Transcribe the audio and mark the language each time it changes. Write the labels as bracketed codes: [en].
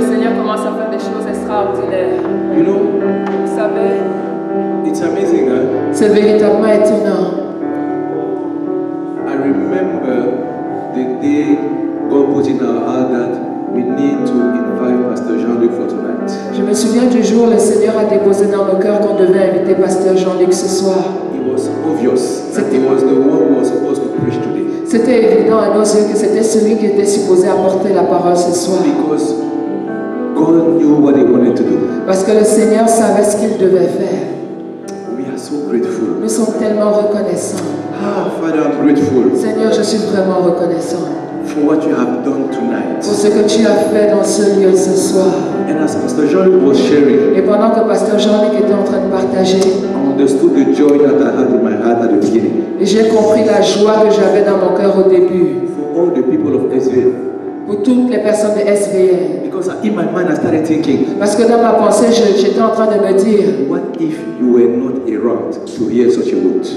[fr] Et le Seigneur commence à faire des choses extraordinaires. [en] You know, [fr] Vous savez, [en] it's amazing, huh? [fr] c'est véritablement étonnant. [en] I remember the day God put in our heart that we need to invite Pastor Jean-Luc for tonight. [fr] Je me souviens du jour où le Seigneur a déposé dans nos cœurs qu'on devait inviter Pasteur Jean-Luc ce soir. [en] It was obvious that he was the one who was supposed to preach today. [fr] C'était évident à nos yeux que c'était celui qui était supposé apporter la parole ce soir. [en] Because God knew what he wanted to do. [fr] Parce que le Seigneur savait ce qu'il devait faire. [en] We are so grateful. [fr] Nous sommes tellement reconnaissants. [en] Ah, Father, I'm grateful [fr] Seigneur, je suis vraiment reconnaissant [en] for what you have done tonight. [fr] pour ce que tu as fait dans ce lieu ce soir. [en] And as Pastor Jean-Luc was sharing, [fr] Et pendant que Pasteur Jean-Luc était en train de partager, [en] I understood the joy that I had in my heart at the beginning. [fr] et j'ai compris la joie que j'avais dans mon cœur au début. [en] For all the people of Israel. [fr] Pour toutes les personnes de SVN. [en] Because in my mind I started thinking, [fr] Parce que dans ma pensée, j'étais en train de me dire, [en] what if you were not around to hear such a word?